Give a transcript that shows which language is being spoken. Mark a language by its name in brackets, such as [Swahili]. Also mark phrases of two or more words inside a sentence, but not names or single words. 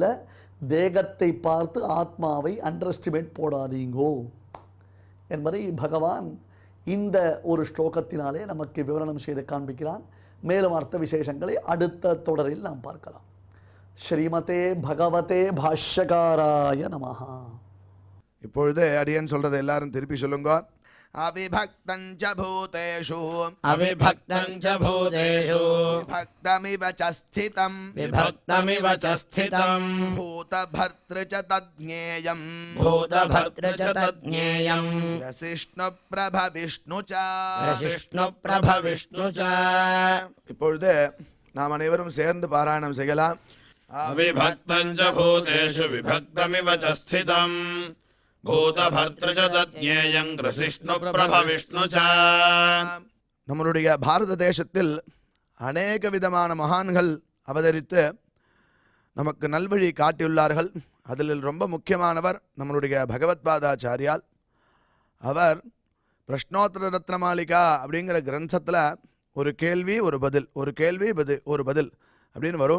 [Tamil] தேகத்தை பார்த்து ஆத்மாவை அண்டர்எஸ்டிமேட் போடாதீங்கோ என்பதை பகவான் இந்த ஒரு ஸ்லோகத்தினாலே நமக்கு விவரணம் செய்து காண்பிக்கிறான். மேலும் அர்த்த விசேஷங்களை அடுத்த தொடரில் நாம் பார்க்கலாம். [Sanskrit] श्रीमते भगवते भाष्यकाराय नमः. [Tamil] இப்பொழுது அடியன் சொல்கிறத எல்லாரும் திருப்பி சொல்லுங்க. [Sanskrit] अविभक्तं च भूतेषु अविभक्तं च भूतेषु विभक्तमिव च स्थितं विभक्तमिव च स्थितं भूतभर्तृ च तज्ज्ञेयम् भूतभर्तृ च तज्ज्ञेयम् रसिष्णुप्रभ विष्णु च रसिष्णुप्रभ विष्णु च [Tamil] இப்பொழுது நாம் அனைவரும் சேர்ந்து பாராயணம் செய்யலாம். [Sanskrit] अविभक्तं च भूतेषु विभक्तमिव च स्थितं भूतभर्तृ च तज्ज्ञेयं रसिष्णुप्रभ विष्णु च [Tamil] நம்மளுடைய பாரத தேசத்தில் அநேக விதமான மகான்கள் அவதரித்து நமக்கு நல்வழி காட்டியுள்ளார்கள். அதில் ரொம்ப முக்கியமானவர் நம்மளுடைய பகவத்பாதாச்சாரியால். அவர் பிரஷ்னோத்தர ரத்னமாளிகா அப்படிங்கிற கிரந்தத்தில் ஒரு கேள்வி ஒரு பதில், ஒரு கேள்வி ஒரு பதில் அப்படின்னு வரும்.